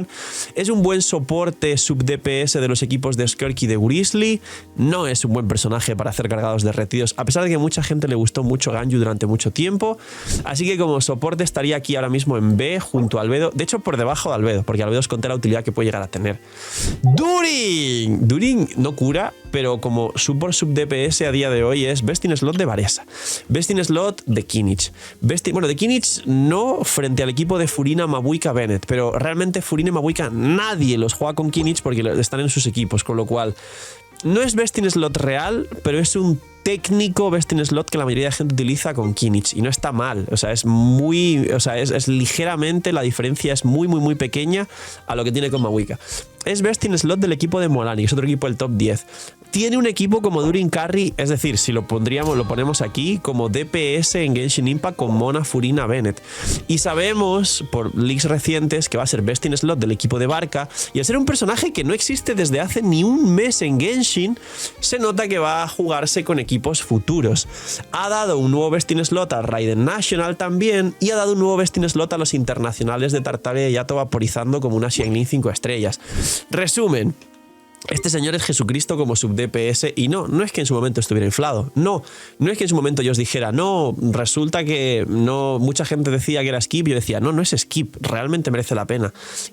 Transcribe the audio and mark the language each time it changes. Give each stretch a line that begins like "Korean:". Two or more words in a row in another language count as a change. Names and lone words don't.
Spanish: Es un buen soporte
English: sub DPS
Spanish: de los equipos de Skirky y de Grizzly, no es un buen personaje para hacer cargados derretidos, a pesar de que a mucha gente le gustó mucho Ganyu durante mucho tiempo, así que como soporte estaría aquí ahora mismo en B junto a Albedo, de hecho por debajo de Albedo, porque Albedo os conté la utilidad que puede llegar a tener. During. During no cura, pero como
English: support sub DPS
Spanish: a día de hoy es
English: best in slot
Spanish: de Varesa,
English: best in slot
Spanish: de Kinich, bueno, de Kinich no frente al equipo de Furina, Mabuika, Bennett, pero realmente Furina y Mabuika nadie los juega con Kinich porque están en sus equipos, con lo cual no es
English: best in slot
Spanish: real, pero es un técnico
English: best in slot
Spanish: que la mayoría de gente utiliza con Kinich y no está mal, o sea, es muy, o sea, es ligeramente, la diferencia es muy pequeña a lo que tiene con Mabuika. Es
English: best in slot
Spanish: del equipo de Molani, es otro equipo del top 10. Tiene un equipo como During Carry, es decir, si lo ponemos aquí como DPS en Genshin Impact con Mona, Furina, Bennett. Y sabemos por leaks recientes que va a ser
English: best in slot
Spanish: del equipo de Barca, y al ser un personaje que no existe desde hace ni un mes en Genshin, se nota que va a jugarse con equipos futuros. Ha dado un nuevo
English: best in slot
Spanish: a Raiden National también, y ha dado un nuevo
English: best in slot
Spanish: a los internacionales de Tartaglia y Yato vaporizando como una Xiangling 5 estrellas. Resumen. Este señor es Jesucristo como
English: sub DPS
Spanish: y no es que en su momento estuviera inflado, no es que en su momento yo os dijera, no, resulta que no, mucha gente decía que era skip, yo decía, no es skip, realmente merece la pena.